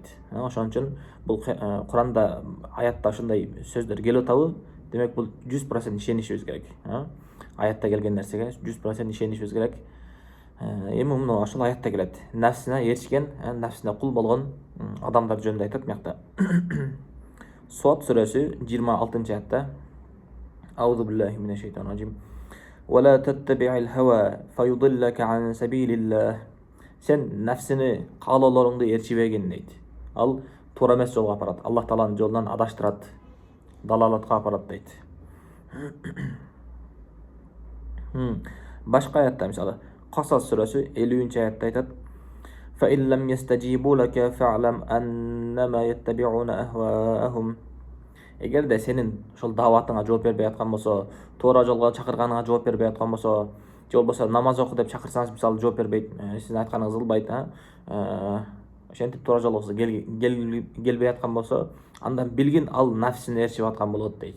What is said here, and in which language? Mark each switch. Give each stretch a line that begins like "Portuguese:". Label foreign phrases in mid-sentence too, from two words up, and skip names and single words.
Kyrgyz: Ошон үчүн бул Куранда аятта ушундай сөздөр келип атабы, демек бул 100% ишенишибиз керек. Аятта келген нерсеге 100% ишенишибиз керек. Эми мына ошол аятта келет. Нафсине эрчкен, нафсине кул болгон адамдар жөнүндө айтат мыякта. Сот сүрөсү 26-аятта:
Arabic: أعوذ بالله من الشيطان الرجيم. ولا تتبع الهوى فيضلك عن سبيل الله.
Kyrgyz: Сен нафсини каалоолоруңду эрчибегин дейт. Ал туура эмес жолго апарат. Аллах Тааланын жолунан адаштырат, далалатка апарат дейт. Башка аятта, мисалы, Касас сүрөсү 50-аятта айтат:
Arabic: فإن لم يستجيبوا لك فاعلم أنما يتبعون أهواءهم.
Kyrgyz: Эгерде сенин ошол дааватыңа жооп бербей аткан болсо, туура жолго чакырганыңа жооп бербей аткан болсо, же болбосо намаз оку деп чакырсаңыз, мисалы, жооп бербейт, сиздин айтканыңыз кылбайт, ошентип туура жолго келбей аткан болсо, андан билгин ал нафсини ээрчип аткан болот дейт.